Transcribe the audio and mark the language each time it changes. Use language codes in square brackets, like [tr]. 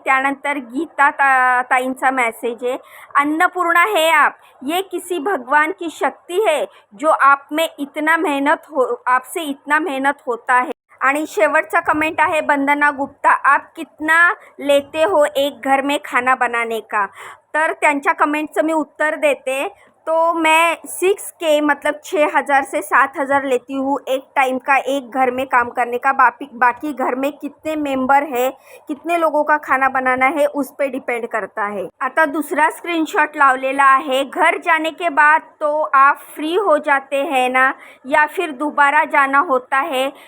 [mr] त्यानंतर गीता ताईंचा मेसेज आहे, [hi] अन्नपूर्णा है आप, ये किसी भगवान की शक्ति है जो आप में इतना मेहनत हो, आपसे इतना मेहनत होता है. [mr] आणि शेवटचा कमेंट आहे [hi] वंदना गुप्ता, आप कितना लेते हो एक घर में खाना बनाने का. [mr] तर त्यांच्या कमेंटचं मी उत्तर देते. [hi] तो मैं 6K मतलब 6,000 से 7,000 लेती हूँ एक टाइम का, एक घर में काम करने का. बाकी घर में कितने मेंबर है, कितने लोगों का खाना बनाना है, उस पे डिपेंड करता है. [mr] आता दूसरा स्क्रीनशॉट लावलेला आहे, [hi] घर जाने के बाद तो आप फ्री हो जाते हैं ना, या फिर दोबारा जाना होता है.